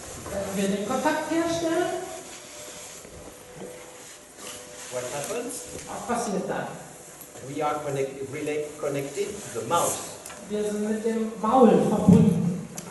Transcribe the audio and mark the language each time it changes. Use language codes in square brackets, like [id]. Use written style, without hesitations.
[de] wenn wir den Kontakt herstellen, [en] what happens? [de] was passiert dann? [en] We are connected to the mouth. [de] Wir sind mit dem Maul verbunden.